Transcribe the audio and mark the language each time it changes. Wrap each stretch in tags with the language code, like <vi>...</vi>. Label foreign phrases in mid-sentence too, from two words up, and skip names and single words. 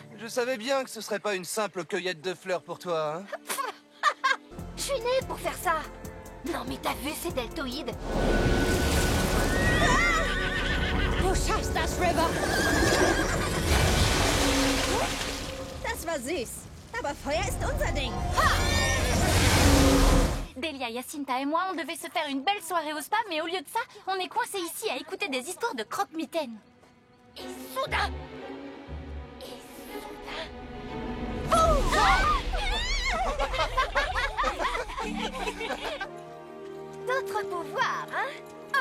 <fr>savais bien que ce serait pas une simple cueillette de fleurs pour toi, hein. Je suis née pour faire ça. Non mais t'as vu ces deltoïdes?</fr> <de>Du schaffst das, River! Das war süß. Aber Feuer ist unser Ding.</de> <fr>Delia, Jacinta et moi, on devait se faire une belle soirée au spa, mais au lieu de ça, on est coincés ici à écouter des histoires de croque-mitaines. Et soudain... D'autres pouvoirs, hein?</fr>